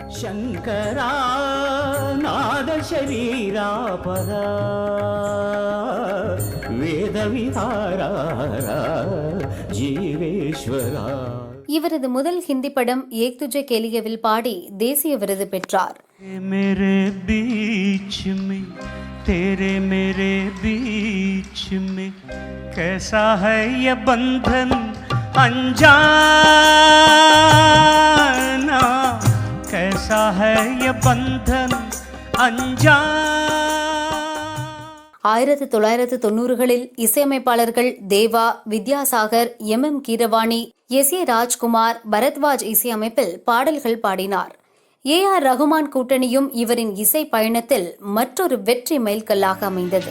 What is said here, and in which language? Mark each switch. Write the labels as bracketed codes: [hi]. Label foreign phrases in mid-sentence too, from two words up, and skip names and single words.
[sa] शंकरा नाद शरीरा परा वेदविहारा जीवेश्वरा. [ta] இவரது முதல் ஹிந்தி படம் ஏக் துஜே கே லியேவில் பாடி தேசிய விருது பெற்றார். [hi] मेरे बीच में तेरे मेरे बीच में कैसा है ये बंधन अनजाना कैसा है ये बंधन अनजाना. [ta] 1990களில் இசையமைப்பாளர்கள் தேவா, வித்யாசாகர், எம்.எம். கீரவாணி, எஸ்.ஏ. ராஜ்குமார், பரத்வாஜ் இசையமைப்பில் பாடல்கள் பாடினார். ஏ.ஆர். ரகுமான் கூட்டணியும் இவரின் இசை பயணத்தில் மற்றொரு வெற்றி மைல்கல்லாக அமைந்தது.